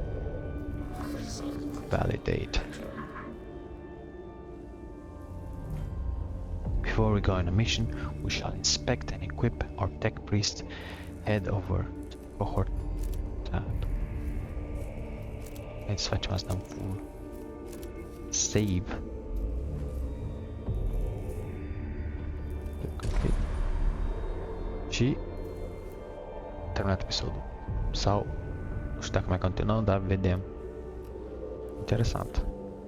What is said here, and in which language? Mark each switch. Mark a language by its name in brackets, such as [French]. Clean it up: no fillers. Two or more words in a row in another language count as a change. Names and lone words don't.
[English] Validate. Before we go on a mission, we shall inspect and equip our tech priest. Head over to cohort tab. [Italian] Let's facciamo un [English] full save. [Romanian] Și terminat episodul. Sau nu știu dacă mai continuăm, dar vedem. Interesant.